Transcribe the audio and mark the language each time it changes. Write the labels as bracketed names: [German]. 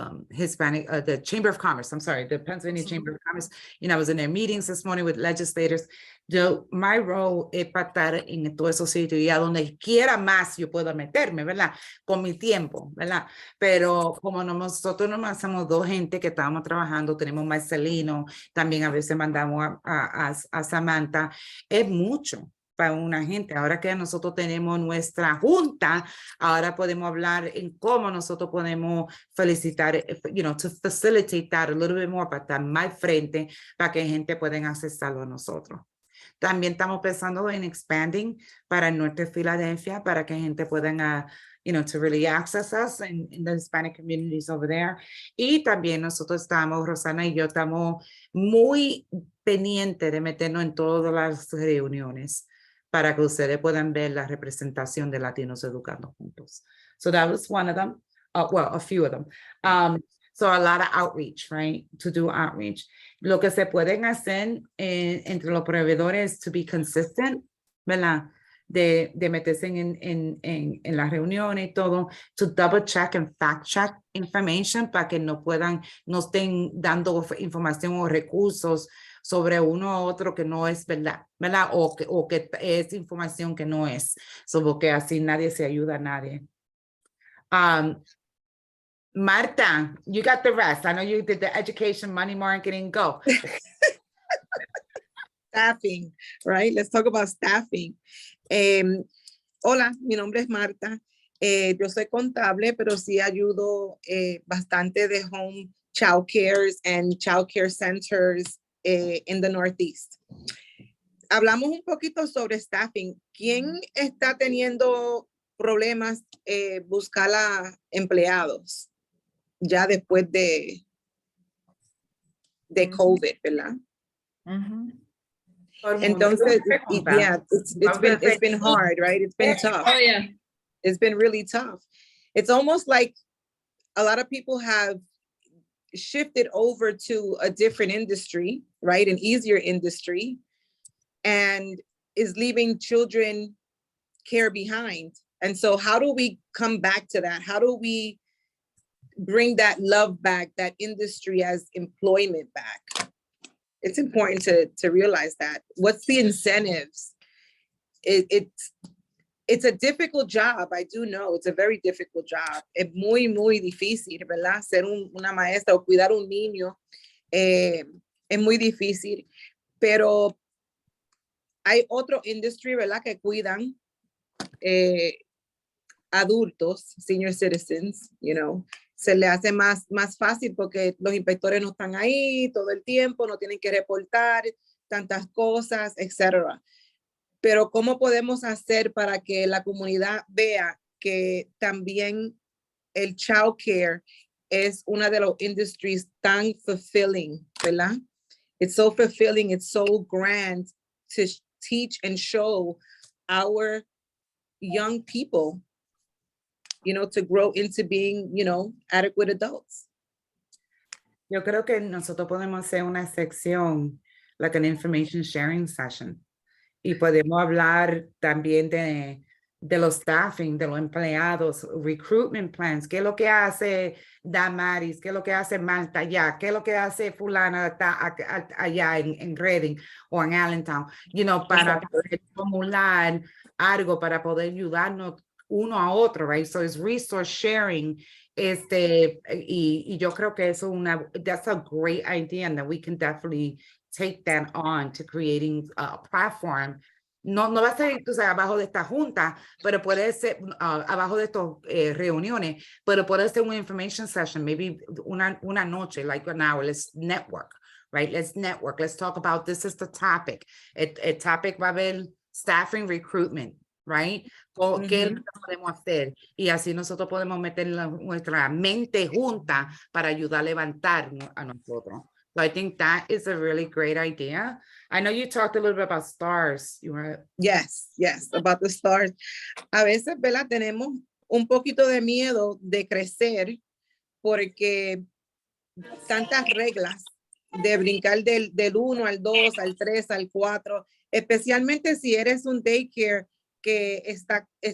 [English] Hispanic, the Chamber of Commerce, I'm sorry, the Pennsylvania Chamber of Commerce. You know, I was in their meetings this morning with legislators. My role [Spanish] es para estar en todos esos sitios y a donde quiera más yo puedo meterme, ¿verdad? Con mi tiempo, ¿verdad? Pero como nosotros nomás somos dos gente que estábamos trabajando, tenemos Marcelino, también a veces mandamos a Samantha, es mucho para una gente. Ahora que nosotros tenemos nuestra junta, ahora podemos hablar en cómo nosotros podemos felicitar, [English] you know, to facilitate that a little bit more, [Spanish] para estar más frente, para que gente pueda accesarlo a nosotros. También estamos pensando en expanding para el norte de Filadelfia, para que gente pueda, [English] you know, to really access us in the Hispanic communities over there. [Spanish] Y también nosotros estamos, Rosana y yo, estamos muy pendientes de meternos en todas las reuniones para que ustedes puedan ver la representación de Latinos Educando Juntos. [English] So that was one of them, well, a few of them. So a lot of outreach, right? To do outreach. [Spanish] Lo que se pueden hacer entre los proveedores [English] to be consistent, [Spanish] ¿verdad? De meterse en las reuniones y todo, [English] to double check and fact check information [Spanish] para que no estén dando información o recursos sobre uno u otro que no es verdad, ¿verdad? O que es información que no es. So, porque así nadie se ayuda a nadie. [English] Marta, you got the rest. I know you did the education, money marketing, go. Staffing, right? Let's talk about staffing. [Spanish] Hola, mi nombre es Marta. Yo soy contable, pero sí ayudo bastante de [English] home child cares and child care centers in the Northeast. [Spanish] Hablamos un poquito sobre staffing. ¿Quién está teniendo problemas buscar a empleados ya después de COVID, ¿verdad? Entonces, [English] yeah, it's been hard, right? It's been tough. Oh, yeah. It's been really tough. It's almost like a lot of people have shifted over to a different industry, right? An easier industry, and is leaving children care behind. And so how do we come back to that? How do we bring that love back, that industry as employment back? It's important to realize that. What's the incentives? It's a difficult job. I do know it's a very difficult job. [Spanish] Es muy, muy difícil, ¿verdad? Ser una maestra o cuidar un niño es muy difícil, pero hay otro industry, ¿verdad? Que cuidan adultos, [English] senior citizens, you know, [Spanish] se le hace más fácil porque los inspectores no están ahí todo el tiempo, no tienen que reportar tantas cosas, etc. Pero ¿cómo podemos hacer para que la comunidad vea que también el child care es una de los industries tan [English] fulfilling, [Spanish] ¿verdad? [English] It's so fulfilling, it's so grand to teach and show our young people, you know, to grow into being, you know, adequate adults. [Spanish] Yo creo que nosotros podemos hacer una sección, [English] like an information sharing session, [Spanish] y podemos hablar también de los staffing, de los empleados, [English] recruitment plans, [Spanish] qué es lo que hace Damaris, qué es lo que hace Malta allá, qué es lo que hace fulana allá en Reading o en Allentown, [English] you know, [Spanish] para poder formular algo, para poder ayudarnos uno a otro, [English] right? So it's resource sharing, [Spanish] y yo creo que eso [English] that's a great idea, and that we can definitely take that on to creating a platform. [Spanish] No va a ser, tú sabes, abajo de esta junta, pero puede ser abajo de estas reuniones, pero puede ser una [English] information session, maybe [Spanish] una noche, [English] like an hour. Let's network, right? Let's network. Let's talk about this is the topic. [Spanish] El topic va a haber staffing recruitment, [English] right? [Spanish] ¿Qué es lo que podemos hacer? Y así nosotros podemos meter nuestra mente junta para ayudar a levantar a nosotros. [English] So I think that is a really great idea. I know you talked a little bit about stars. You were... Yes, about the stars. [Spanish] A veces, ¿verdad? Tenemos un poquito de miedo de crecer porque tantas reglas de brincar del 1 al 2, al 3, al 4, especialmente si eres un daycare que está